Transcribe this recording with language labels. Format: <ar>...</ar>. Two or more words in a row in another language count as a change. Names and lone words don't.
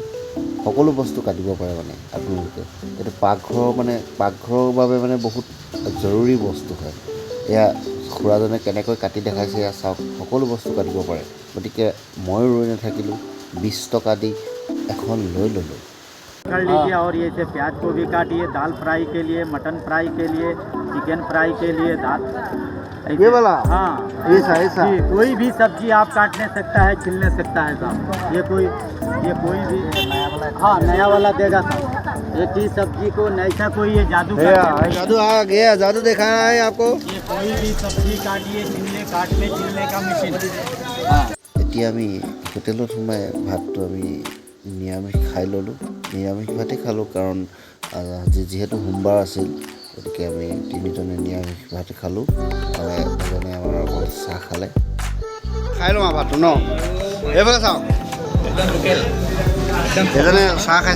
<as>সকলো বস্তু কাটিব পাৰে মানে আপোনালোকে। এইটো পাকঘৰৰ বাবে মানে বহুত জৰুৰী বস্তু হয়। এয়া খুৰাজনে কেনেকৈ কাটি দেখাইছে এয়া চাওক, সকলো বস্তু কাটিব পাৰে। গতিকে ময়ো ৰৈ নাথাকিলোঁ, 20 টকা দি এখন লৈ ল'লোঁ।</as> <hi>कर लीजिए। और ये से प्याज को भी काटिए, दाल फ्राई के लिए, मटन फ्राई के लिए, चिकन फ्राई के लिए, दाल ऐसे- ये वाला? हाँ ऐसा जी, कोई भी सब्जी आप काट नहीं सकता है, छिल नहीं सकता है साहब। ये कोई भी हाँ नया वाला देगा साहब। एक ही सब्जी को ऐसा कोई ये जादू का जादू आ गया, जादू देखा है आपको। ये कोई भी सब्जी काटिए, काटने छिलने का मशीन। हाँ</hi> <as>এতিয়া আমি হোটেলত সোমাই ভাতটো আমি নিৰামিষ খাই ল'লোঁ। নিৰামিষ ভাতেই খালোঁ কাৰণ যিহেতু সোমবাৰ আছিল, গতিকে আমি তিনিজনে নিৰামিষ ভাত খালোঁ। এজনে আমাৰ অকল চাহ খালে। খাই লওঁ ভাতটো ন। এইফালে চাওক, এজনে চাহ খাইছে।</as>